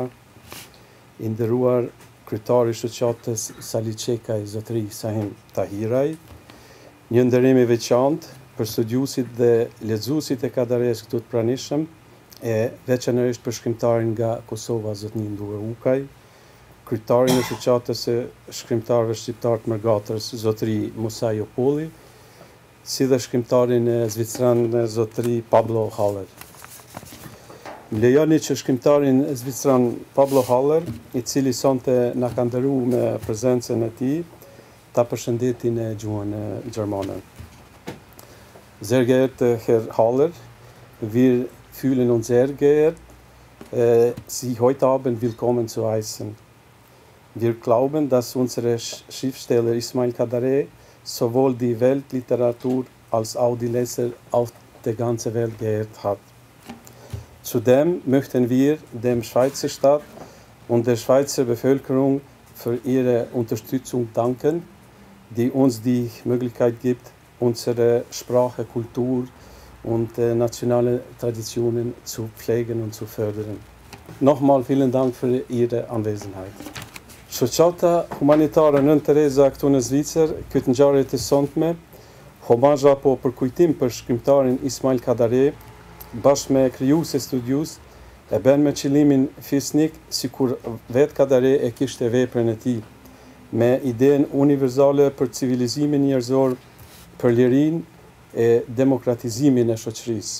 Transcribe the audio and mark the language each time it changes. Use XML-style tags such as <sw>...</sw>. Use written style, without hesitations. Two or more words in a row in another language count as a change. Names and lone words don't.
<sq>i nderuar kryetari i shoqatës Sali Çekaj, zotri Sahim Tahiraj, një nderim i veçantë për studiuesit dhe lexuesit e Kadarejës këtu të pranishëm, e veçanërisht për shkrimtarin nga Kosova, zotni Ndue Ukaj, kryetarin e shoqatës së shkrimtarëve shqiptar të Mërgatërës, zotri Musa Jopolli, si dhe shkrimtarin e zvicran, zotri Pablo Haller. Më lejoni që shkrimtarin e zvicran Pablo Haller, i cili sonte na ka nderuar me prezencën e tij, ta përshëndetin e gjuhën gjermane.</sq> <de>Sehr geehrter Herr Haller, wir fühlen uns sehr geehrt, Sie heute Abend willkommen zu heißen. Wir glauben, dass unser Schriftsteller Ismail Kadarej sowohl die Weltliteratur als auch die Leser auf der ganzen Welt geehrt hat. Zudem möchten wir dem Schweizer Staat und der Schweizer Bevölkerung für ihre Unterstützung danken, die uns die Möglichkeit gibt, unsere Sprache, Kultur und nationale Traditionen zu pflegen und zu fördern. Nochmal vielen Dank für Ihre Anwesenheit.</de> <sq>Shoqata humanitare Nën Tereza këtu në Zvicër, këtë ngjarje të sotme, homazh apo përkujtim për shkrimtarin Ismail Kadarej, bashkë me krijues e studius, e bën me qëllimin fisnik, sikur vetë Kadarej e kishte veprën e tij, me idenë universale për civilizimin njerëzor, për lirinë e demokratizimin e shoqërisë.</sq>